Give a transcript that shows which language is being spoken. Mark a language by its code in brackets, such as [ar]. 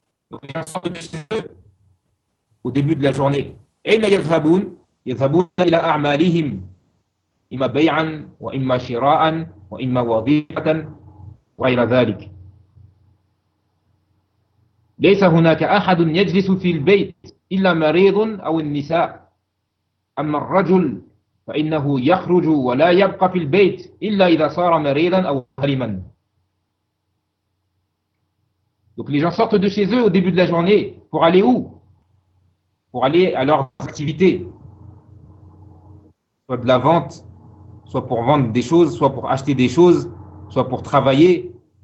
[fr] Au début de la journée. Et ils vont à leurs actions, soit à vendre, soit à acheter, soit à travailler, et ainsi de suite. [ar] ليس هناك أحد يجلس في البيت إلا مريض أو النساء. أما الرجل فإنه يخرج ولا يبقى في البيت إلا إذا صار مريضا أو حلما. [fr] Donc les gens sortent de chez eux au début de la journée pour aller où? Pour aller à leurs activités. Soit de la vente, soit pour vendre des choses, soit pour acheter des choses, soit pour travailler.